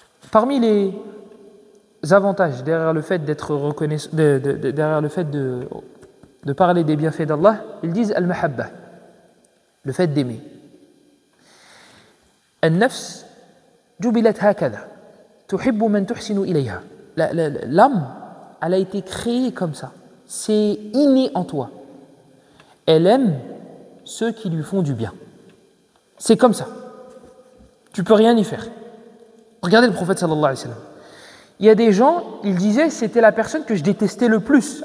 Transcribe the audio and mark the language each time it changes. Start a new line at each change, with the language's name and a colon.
French: Parmi les avantages derrière le fait d'être reconnaissant, derrière le fait de parler des bienfaits d'Allah, ils disent al-mahabba, le fait d'aimer.
Arabic: النفس جبلت هكذا تحب من تحسن إليها.
French: L'âme, elle a été créée comme ça. C'est inné en toi. Elle aime ceux qui lui font du bien. C'est comme ça. Tu peux rien y faire. Regardez le prophète sallallahu alayhi wa sallam. Il y a des gens, ils disaient c'était la personne que je détestais le plus.